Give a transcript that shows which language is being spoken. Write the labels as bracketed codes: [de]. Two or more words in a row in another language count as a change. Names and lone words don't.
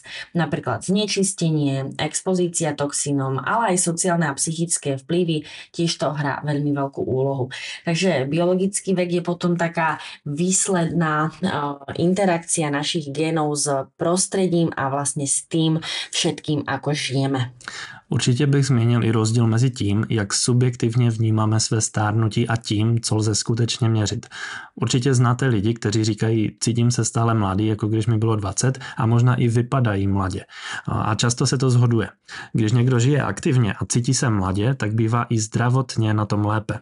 [sk] Napríklad znečistenie, expozícia toxínom, ale aj sociálne a psychické vplyvy tiež to hrá veľmi veľkú úlohu. Takže biologický vek je potom taká výsledná interakcia našich génov s prostredím a vlastne s tým všetkým, ako žijeme. [cs] Určitě bych zmínil i rozdíl mezi tím, jak subjektivně vnímáme své stárnutí a tím, co lze skutečně měřit. Určitě znáte lidi, kteří říkají, cítím se stále mladý, jako když mi bylo 20 a možná i vypadají mladě. A často se to shoduje. Když někdo žije aktivně a cítí se mladě, tak bývá i zdravotně na tom lépe.